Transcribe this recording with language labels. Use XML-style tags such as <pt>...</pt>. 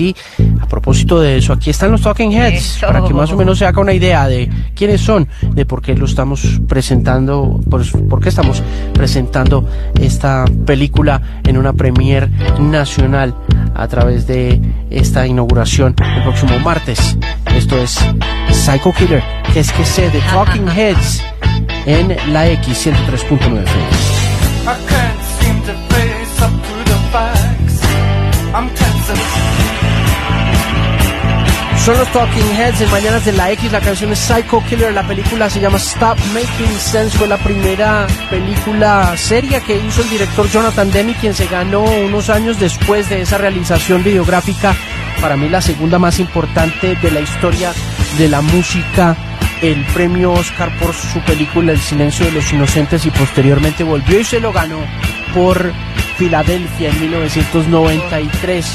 <es>Y a propósito de eso, aquí están los Talking Heads, eso, para que más o menos se haga una idea de quiénes son, de por qué lo estamos presentando, por qué estamos presentando esta película en una premiere nacional a través de esta inauguración el próximo martes. Esto es Psycho Killer, que es que sé de Talking Heads en la X103.9 FM.</es> <en>I can't seem to face up to the facts. I'm tense.</en> <es>Son los Talking Heads en Mañanas de la X. La canción es Psycho Killer. La película se llama Stop Making Sense. Fue la primera película seria que hizo el director Jonathan Demme, quien se ganó unos años después de esa realización videográfica, para mí la segunda más importante de la historia de la música, el premio Oscar por su película El Silencio de los Inocentes, y posteriormente volvió y se lo ganó por Filadelfia en 1993.</es>